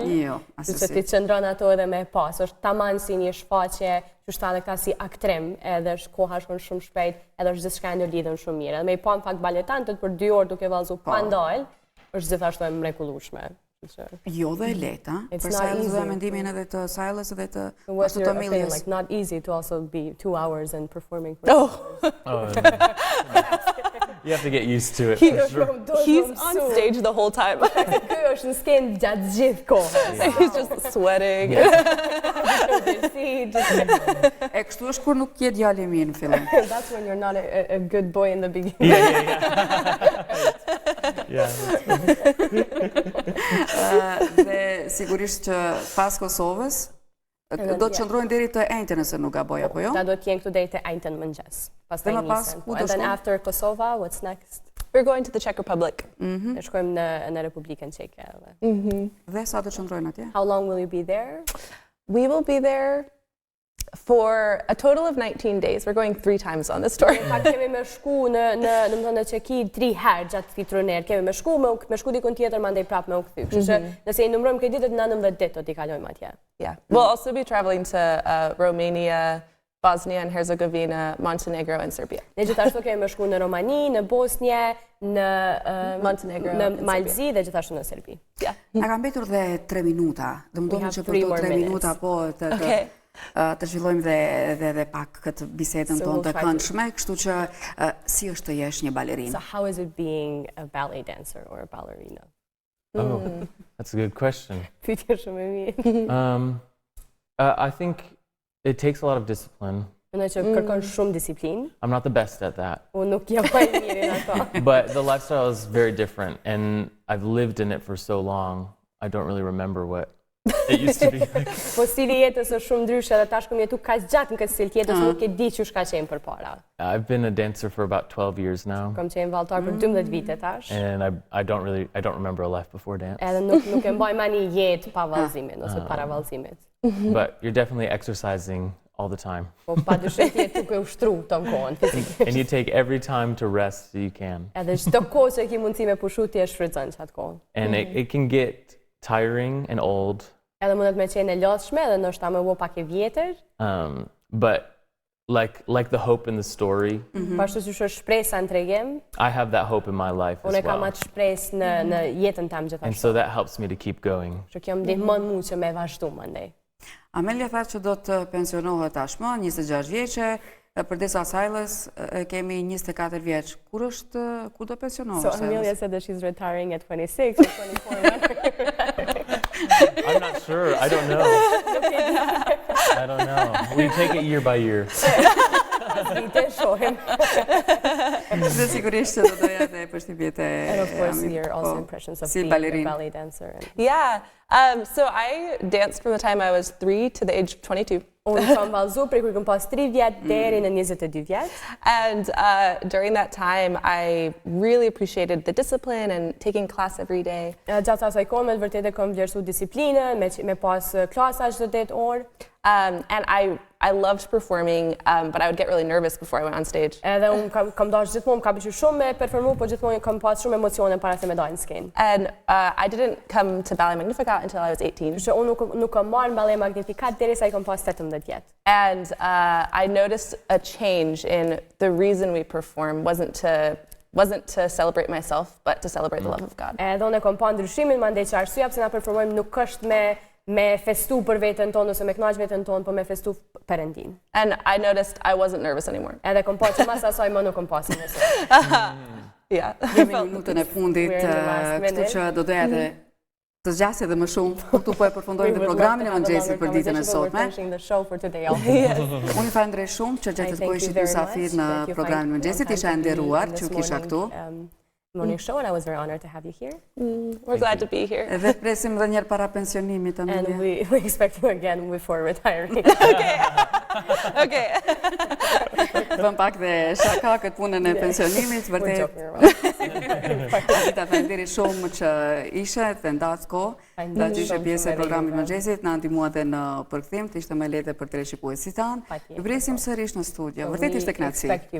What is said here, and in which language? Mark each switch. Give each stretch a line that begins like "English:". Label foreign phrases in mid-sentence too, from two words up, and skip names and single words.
Albanian: Jo, Kështu se ti qëndron ato edhe me pas. Është tamam si një shfaqje, që është edhe këta si aktrim, edhe koha shkon shumë shpejt, edhe është gjithçka ndërlidhur shumë mirë. Edhe me I pa në fakt baletantët për 2 orë duke vallëzu pa ndal, është gjithashtu e mrekullueshme. Jo dhe e lehtë,
English: It's
Albanian: për
English: not
Albanian: Silas
English: easy.
Albanian: dhe mendimin edhe të Silas dhe të
English: What's
Albanian: ashtu
English: your
Albanian: të
English: opinion?
Albanian: Amelias.
English: Like not easy to also be 2 hours and performing for You have to get used to it. For sure. He's on stage the whole time.
Albanian: Ky është në skenë gjatë gjithë kohës.
English: He's just sweating.
Albanian: E kështu është kur nuk je djalë I mirë në fillim.
English: That's when you're not a good boy in the beginning. Yeah.
Albanian: Dhe sigurisht që pas Kosovës do të qëndrojnë deri të enjte nëse nuk gaboj apo jo? Da do të jenë këtu deri te ajtën mëngjes. Pastaj Dhe më pas, nisen. ku do
English: And then
Albanian: shkojnë?
English: after Kosova, what's next? We're going to the Czech Republic.
Albanian: Ne shkojmë në Republikën Çeke. Dhe sa do të qëndrojnë atje?
English: How long will you be there? We will be there for a total of 19 days. We're going 3 times on this tour.
Albanian: Pak kemi me shku në Çeki 3 herë gjatë këtij turner. Kemi me shku dikun tjetër, mandej prap me u kthy. Kështu që nëse I numërojmë këtë ditët 19 ditë do t'i kalojmë atje.
English: Yeah. We'll also be traveling to Romania, Bosnia and Herzegovina, Montenegro, and Serbia.
Albanian: Ne gjithashtu kemi me shku në Romani, në Bosnje, në Montenegro në
English: and
Albanian: Malzi dhe gjithashtu në Serbi.
English: Yeah.
Albanian: Na ka mbetur dhe 3 minuta. Dhe më
English: We
Albanian: donë
English: have
Albanian: që 3 për
English: to more 3 minutes.
Albanian: minuta po
English: Okay.
Albanian: të zhvillojmë dhe pak këtë bisedën
English: So
Albanian: tonë
English: we'll
Albanian: të
English: try to-
Albanian: këndshme, kështu që si është të jesh një balerinë?
English: So how is it being a ballet dancer or a ballerina? Oh, that's a good question.
Albanian: Pyetje shumë e mirë.
English: I think it takes a lot of discipline.
Albanian: Mendoj që kërkon shumë disiplinë.
English: I'm not the best at that,
Albanian: Unë nuk jam më I miri në ato.
English: but the lifestyle is very different, and I've lived in it for so long. I don't really remember what it used to be like.
Albanian: Po stili jetës është shumë ndryshe dhe tash kam jetu kaq gjatë në këtë stil tjetër, nuk e di çu ka qenë përpara.
English: I've been a dancer for about 12 years now,
Albanian: Kam qenë vallëtar për 12 vite tash.
English: and I don't remember a life before dance.
Albanian: Edhe nuk e mbaj më një jetë pa vallëzimit ose para vallëzimit.
English: But you're definitely exercising all the time,
Albanian: Po padyshim ti je duke ushtru ton kohën fizikisht.
English: and you take every time to rest you can.
Albanian: Edhe çdo kohë që ke mundësi me pushu ti e shfrytëzon çat kohën.
English: And it can get tiring and old,
Albanian: Edhe mundet me qenë e lodhshme edhe ndoshta më u pak e vjetër.
English: but like the hope in the story,
Albanian: Pashtu që është shpresa në tregim,
English: I have that hope in my life
Albanian: unë
English: as
Albanian: e kam
English: well.
Albanian: atë shpresë në jetën tam
English: And
Albanian: gjithashtu.
English: so that helps me to keep going.
Albanian: Që kjo më ndihmon mua që me vazhdu mandej. Amelia tha që do të pensionohet tashmë, 26 vjeçe, përdesa Silas kemi 24 vjeç. Kur do pensionohesh?
English: So Amelia said that she's retiring at 26 or 24. I'm not sure. I don't know. I don't know. We take it year by year.
Albanian: Pas vite shohim. Dhe sigurisht që do doja dhe përshtypjet e
English: And of course, Ami, your also
Albanian: po,
English: impressions of
Albanian: si
English: being a
Albanian: ballerin.
English: ballet dancer. Yeah. So I danced from the time I was 3 to the age of 22.
Albanian: Unë kam vallëzu prej kur kam pas 3 vjet deri në 22 vjet.
English: And during that time, I really appreciated the discipline and taking class every day.
Albanian: Gjatë asaj kohë me vërtet e kam vlerësu disiplinën, me pas klasa çdo 8 orë.
English: And I loved performing, but I would get really nervous before I went on stage.
Albanian: Edhe unë kam dash gjithmonë, kam pëlqyer shumë me performu, por gjithmonë kam pas shumë emocione para se me dalë në skenë.
English: And I didn't come to Ballet Magnificat until I was 18.
Albanian: Që unë nuk kam marrë në Ballet Magnificat derisa I kam pas 18 vjet.
English: And I noticed a change in the reason we perform wasn't to celebrate myself, but to celebrate the love of God.
Albanian: Edhe unë kam pa ndryshimin, mandej që arsyeja pse na performojmë nuk është me festu për veten tonë ose me kënaq veten tonë, por me festu Perëndin.
English: And I noticed I wasn't nervous anymore.
Albanian: Edhe kam pa që mas asaj më nuk kam pas nervos.
English: Yeah.
Albanian: Jemi në minutën e fundit,
English: We're in the last
Albanian: kështu
English: minute.
Albanian: që do doja të zgjasë edhe më shumë. Këtu po e përfundojmë dhe programin e mëngjesit për ditën e sotme. Unë ju falenderoj shumë që gjatë të kohë ishit mysafir në programin e mëngjesit, isha e nderuar që u kisha këtu.
English: Morning show, and I was very honored to have you here. We're glad to be here.
Albanian: Edhe presim edhe një herë para pensionimit,
English: And Amelia. we expect you again before retiring. Okay.
Albanian: Vëm pak dhe shaka këtë punën e pensionimit,
English: We're
Albanian: vërtet.
English: joking around.
Albanian: Arteida, falenderoj shumë që ishe dhe ndas kohë, Falenderoj që ishe shumë pjesë e shumë programit edhe mëngjesit, na ndihmuat në përkthim, të ishte më lehtë për teleshikuesit tanë. Patjetër. Ju presim sërish në studio. Vërtet ishte kënaqësi.
English: We expect you